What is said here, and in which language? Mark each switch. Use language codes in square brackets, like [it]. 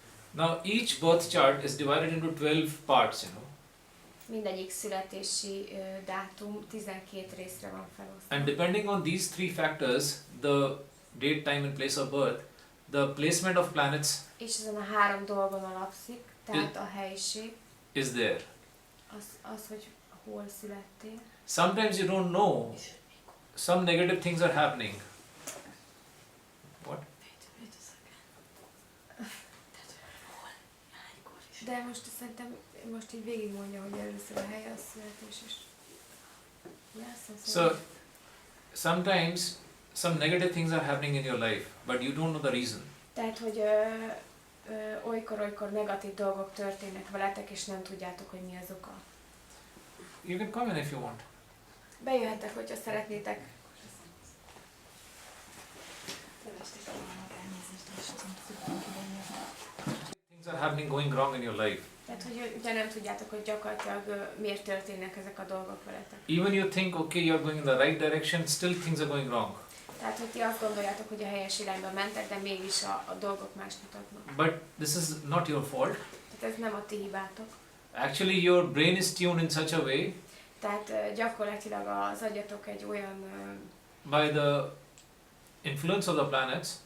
[en] Now each birth chart is divided into 12 parts, you know. [hu] Mindegyik születési dátum 12 részre van felosztva. [en] And depending on these three factors, the date, time and place of birth, the placement of planets [hu] És ezen a három dolgon alapszik, tehát a helyiség, [en] is there. [hu] az, hogy hol születtél. [en] Sometimes you don't know, some negative things are happening. What? [hu] De most szerintem így végigmondja, hogy először a hely, a születés is. [en] So, sometimes some negative things are happening in your life, but you don't know the reason. [hu] Tehát, hogy olykor negatív dolgok történnek veletek, és nem tudjátok, hogy mi az oka. [en] You can come in if you want. [hu] Bejöhettek, hogyha szeretnétek. [en] Things are happening, going wrong in your life. [hu] Tehát, hogy ugye nem tudjátok, hogy gyakorlatilag miért történnek ezek a dolgok veletek. [en] Even you think, okay, you're going in the right direction, still things are going wrong. [hu] Tehát, hogy ti azt gondoljátok, hogy a helyes irányba mentek, de mégis a dolgok más mutatnak. [en] But this is not your fault. [hu] Tehát ez nem a ti hibátok. [en] Actually, your brain is tuned in such a way [hu] Tehát gyakorlatilag az agyatok egy olyan... [en] by the influence of the planets